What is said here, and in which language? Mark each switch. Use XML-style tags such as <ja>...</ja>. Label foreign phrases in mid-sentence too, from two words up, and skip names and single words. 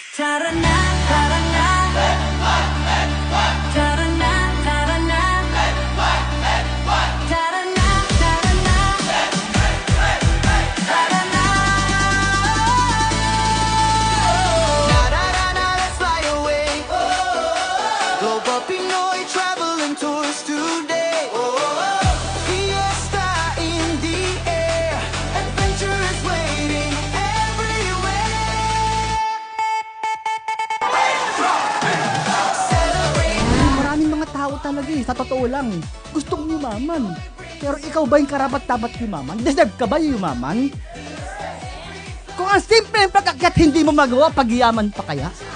<en>Tara na, tara na. Tara na, tara na. Tara na, tara na. Tara na. Na-na-na-na, let's fly away. Global Pinoy travel and tours today. Fiesta in the air. Adventure is waiting everywhere.</en> <tl>Maraming mga tao talaga sa totoo lang. Gustong yumaman. Pero ikaw ba yung karapat-dapat yumaman? Deserve ka ba yumaman? Kung ang simple yung pagkakyat hindi mo magawa, pagyaman pa kaya?</tl>